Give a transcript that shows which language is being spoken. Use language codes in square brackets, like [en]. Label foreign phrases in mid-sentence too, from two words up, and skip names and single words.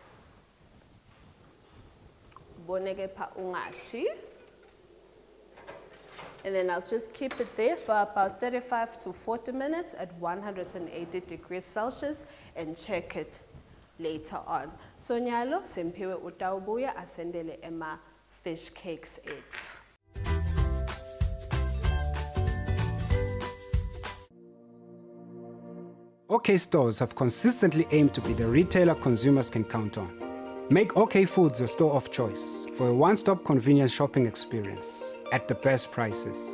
[en] And then I'll just keep it there for about 35 to 40 minutes at 180 degrees Celsius and check it later on. [ss] So nyalo simpiwe utawubuya asendele ema [en] fish cakes [ss] ethu. [en] OK stores have consistently aimed to be the retailer consumers can count on. Make OK Foods your store of choice for a one-stop convenient shopping experience at the best prices.